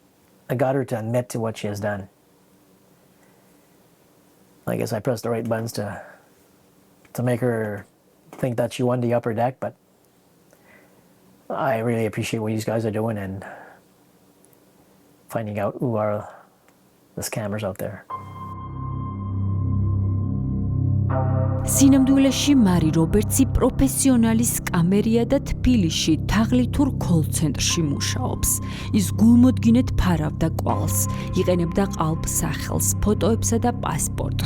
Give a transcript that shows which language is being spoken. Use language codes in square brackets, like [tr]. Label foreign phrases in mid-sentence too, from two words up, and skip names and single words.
[en] I got her to admit to what she has done. I guess I pressed the right buttons to make her think that she won the upper deck, but I really appreciate what you guys are doing and finding out who are the scammers out there. [ka] სინამდვილეში მარი რობერტსი პროფესიონალი სკამერია და თბილისში თაღლითურ კოლ-ცენტრში მუშაობს. ის გულმოდგინედ ფარავდა კვალს, იყენებდა ყალბ-სახელს, ფოტოებსა და პასპორტს.